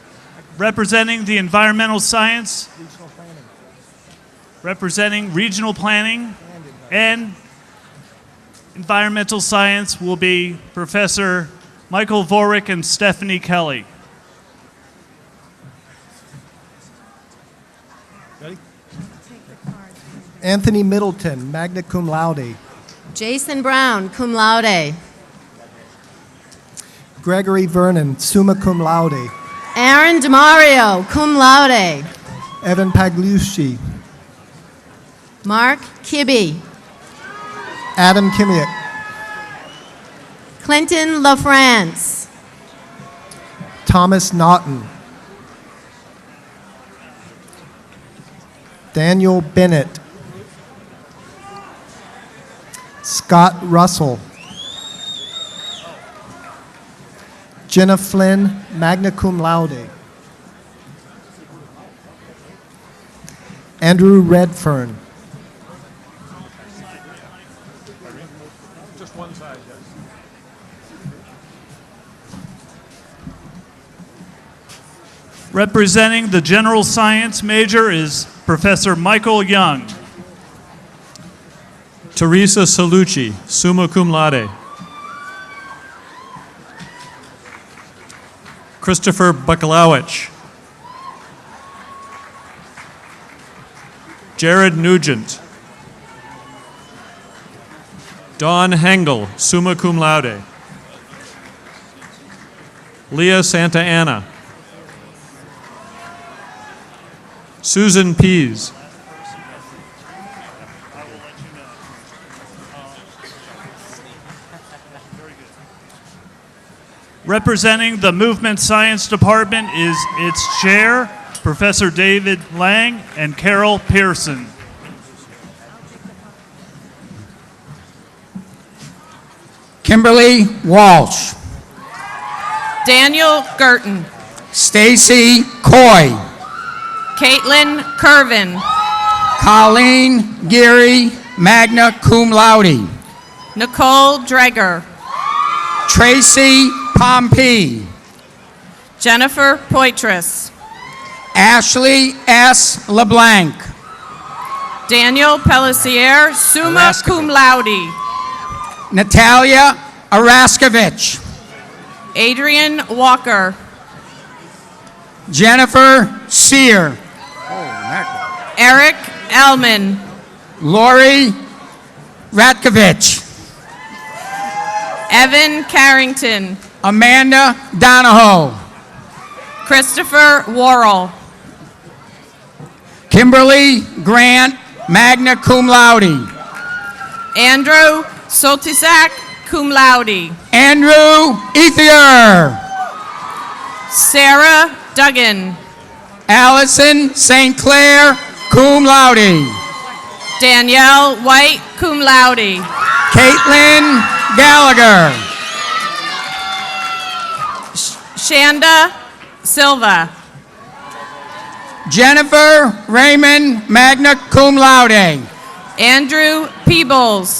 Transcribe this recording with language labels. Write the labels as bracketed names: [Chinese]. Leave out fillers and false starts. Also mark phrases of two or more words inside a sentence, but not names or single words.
[English] Representing the environmental science, representing regional planning and environmental science will be Professor Michael Vorick and Stephanie Kelly. Ready? Anthony Middleton, [Latin] magna cum laude. [English] Jason Brown, [Latin] cum laude. [English] Gregory Vernon, [Latin] summa cum laude. [English] Aaron DeMario, [Latin] cum laude. [English] Evan Pagliucci. Mark Kibbe. Adam Kimiak. Clinton LaFrance. Thomas Naughton. Daniel Bennett. Scott Russell. Jenna Flynn, [Latin] magna cum laude. [English] Andrew Redfern. Just one side, yes. Representing the general science major is Professor Michael Young. Teresa Salucci, [Latin] summa cum laude. [English] Christopher Bakalowicz. Jared Nugent. Dawn Hengel, [Latin] summa cum laude. [English] Leah Santa Anna. Susan Pease. Representing the Movement Science Department is its chair, Professor David Lang and Carol Pearson. Kimberly Walsh. Daniel Gerton. Stacy Coy. Caitlin Curvin. Colleen Geary, [Latin] magna cum laude. [English] Nicole Dreger. Tracy Pompey. Jennifer Poitras. Ashley S. LeBlanc. Daniel Pellissier, [Latin] summa cum laude. [English] Natalia Araskovich. Adrian Walker. Jennifer Sear. Eric Elman. Lori Ratkovich. Evan Carrington. Amanda Donahoe. Christopher Worrell. Kimberly Grant, [Latin] magna cum laude. [English] Andrew Sotisak, [Latin] cum laude. [English] Andrew Ethier. Sarah Duggan. Allison St. Clair, [Latin] cum laude. [English] Danielle White, [Latin] cum laude. [English] Caitlin Gallagher. Shanda Silva. Jennifer Raymond, [Latin] magna cum laude. [English] Andrew Peebles.